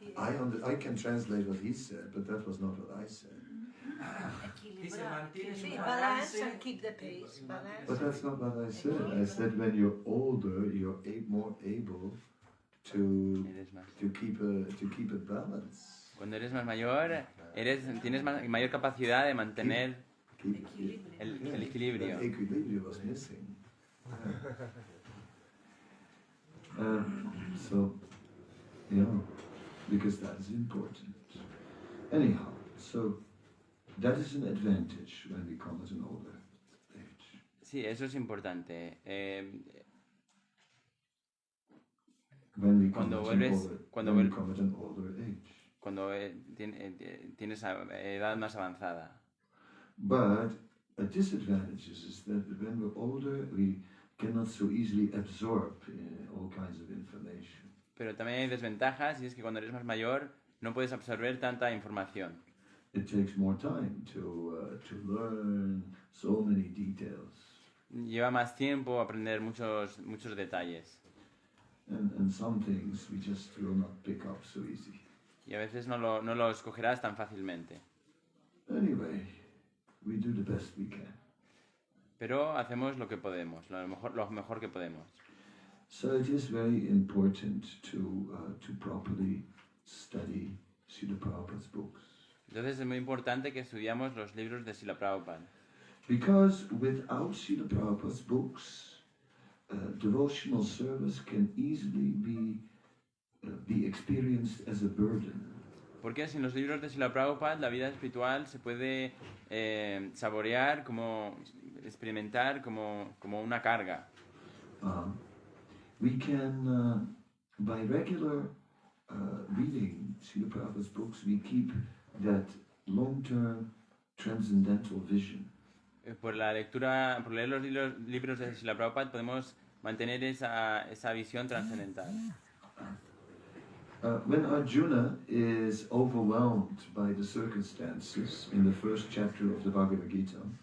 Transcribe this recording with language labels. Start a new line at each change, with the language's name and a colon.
English: I can translate what he said, but that was not what I said.
Spanish: Dice, mantienes un
English: Balance balance. and keep the pace. Balance. But that's not what I said. I said when you're older, you're more able to keep a balance.
Spanish: Cuando eres más mayor, tienes mayor capacidad de mantener el equilibrio.
English: The equilibrium was missing. So, because that is important. Anyhow, so that is an advantage when we come at an older age.
Spanish: Sí, eso es importante.
English: When we
Spanish: Cuando
English: come at an older age.
Spanish: Cuando tienes edad más avanzada.
English: But a disadvantage is that when we're older, we cannot so easily absorb all kinds of information.
Spanish: Pero también hay desventajas y es que cuando eres más mayor no puedes absorber tanta información.
English: It takes more time to learn so many details.
Spanish: Lleva más tiempo aprender muchos detalles.
English: And some things we just will not pick up so easy.
Spanish: Y a veces no lo escogerás tan fácilmente.
English: Anyway, we do the best we can.
Spanish: Pero hacemos lo que podemos, lo mejor que podemos.
English: So it is very important to properly study Srila Prabhupada's books.
Spanish: Entonces es muy importante que estudiamos los libros de Srila Prabhupada.
English: Because without Srila Prabhupada's books, devotional service can easily be experienced as a burden.
Spanish: Porque sin los libros de Srila Prabhupada la vida espiritual se puede saborear, experimentar como una carga.
English: We can, by regular reading Srila Prabhupada's books, we keep that long-term transcendental vision.
Spanish: Por leer los libros de Srila Prabhupada podemos mantener esa visión trascendental.
English: When Arjuna is overwhelmed by the circumstances in the first chapter of the Bhagavad Gita,